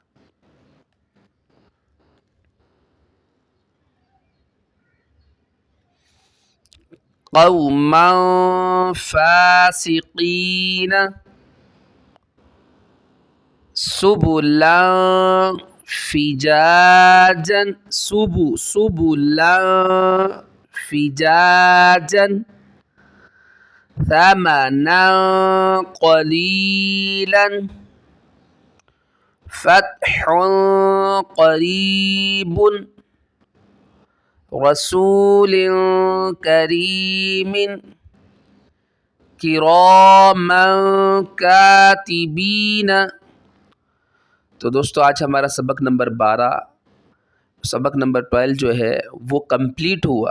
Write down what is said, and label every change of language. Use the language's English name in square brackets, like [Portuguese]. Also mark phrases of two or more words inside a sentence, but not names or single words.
[Arabic] قوماً فاسقين، سبلاً فجاجاً، سبلاً فجاجاً، ثمناً قليلاً, فتح قریب رسول کریم کراما کاتبین۔ [Urdu] تو دوستو آج ہمارا سبق نمبر 12 جو ہے وہ کمپلیٹ ہوا۔